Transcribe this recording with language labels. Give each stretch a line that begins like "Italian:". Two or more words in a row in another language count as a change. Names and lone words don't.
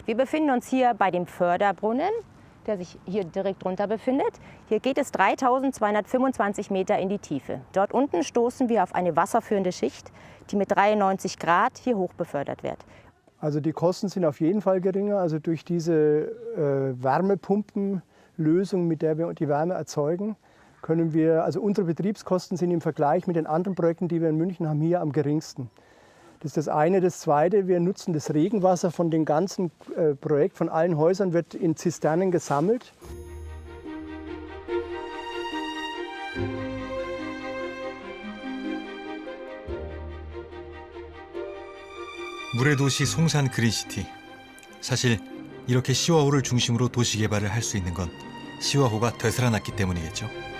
German: Wir befinden uns hier bei dem Förderbrunnen, der sich hier direkt drunter befindet. Hier geht es 3.225 Meter in die Tiefe. Dort unten stoßen wir auf eine wasserführende Schicht, die mit 93 Grad hier hoch befördert wird. Also die Kosten sind auf jeden Fall geringer. Also durch diese Wärmepumpenlösung, mit der wir die Wärme erzeugen, können wir, also unsere Betriebskosten sind im Vergleich mit den anderen Projekten, die wir in München haben, hier am geringsten. Das ist das eine. Das zweite, wir nutzen das Regenwasser von dem ganzen Projekt, von allen Häusern, wird in Zisternen gesammelt.
Korean: 물의 도시 송산 그린시티. 사실 이렇게 시와호를 중심으로 도시 개발을 할 수 있는 건 시와호가 되살아났기 때문이겠죠.